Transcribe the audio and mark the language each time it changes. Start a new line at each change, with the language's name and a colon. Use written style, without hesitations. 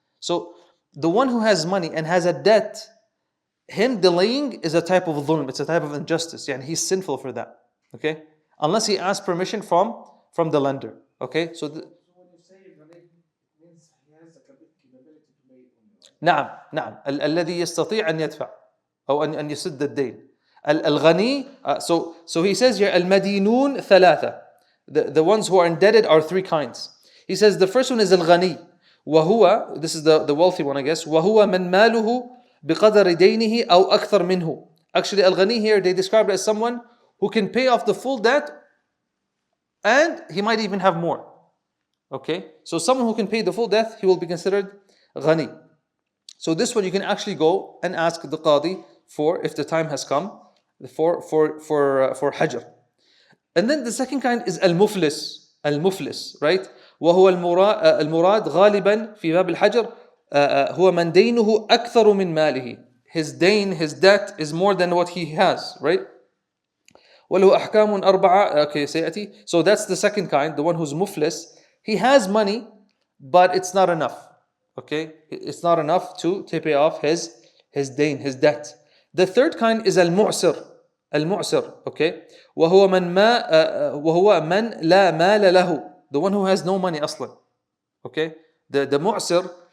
English: So, the one who has money and has a debt, him delaying is a type of dhulm, it's a type of injustice. And he's sinful for that. Okay, unless he asks permission from the lender. Okay, so. When you say ghani, it means he has the capability to pay only, right?
Arabic: نعم نعم الذي يستطيع أن يدفع أو أن يسد الدين.
English: الغني, so he says here
Arabic: المدينون ثلاثة.
English: The ones who are indebted are three kinds. He says the first one is الغني وهو, this is the wealthy one I guess,
Arabic: وهو من ماله بقدر دينه أو أكثر منه.
English: Actually الغني here they describe it as someone who can pay off the full debt and he might even have more. Okay, so someone who can pay the full debt, he will be considered ghani. So this one you can actually go and ask the qadi for, if the time has come, for hajr. And then the second kind is al-muflis, right?
Arabic: وهو المراد غالبا في باب الحجر هو من دينه أكثر من ماله.
English: His debt is more than what he has, right?
Arabic: وله أحكام أربعة. Okay, سيأتي.
English: So that's the second kind, the one who's muflis. He has money, but it's not enough. Okay, it's not enough to pay off his debt. The third kind is al-mu'sir.
Arabic: Okay, وهو من لا مال له.
English: The one who has no money أصلا. Okay, the mu'sir.